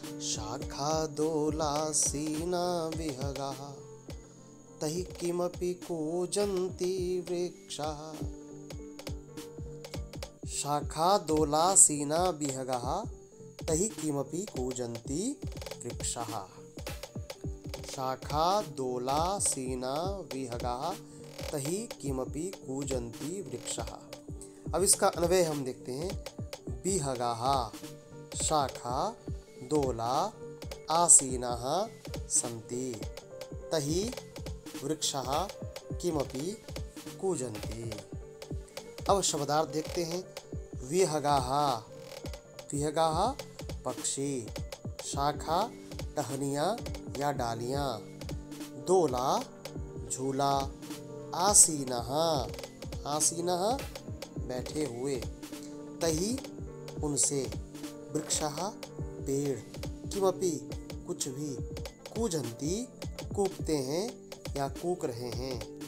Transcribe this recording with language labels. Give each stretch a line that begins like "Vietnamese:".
Sanskrit: शाखा दोलासीना विहगाः, तहि किमपि कूजन्ति वृक्षाः, शाखा दोलासीना विहगाः, तहि किमपि कूजन्ति वृक्षाः। शाखा दोला सीना विहगाः तहि किमपि कूजन्ति वृक्षः।
Hindi: अब इसका अन्वय हम देखते हैं।
Sanskrit: विहगाः शाखा दोला आसीनाः सन्ति तहि वृक्षः किमपि कूजन्ति।
Hindi: अब शब्दार्थ देखते हैं। विहगाः, विहगाः पक्षी, शाखा टहनियाँ या डालियाँ, दोला झूला, आसीनः, आसीनः बैठे हुए, तहि उनसे, वृक्षः पेड़, किमपि कुछ भी, कूजन्ति कूकते हैं या कूक रहे हैं।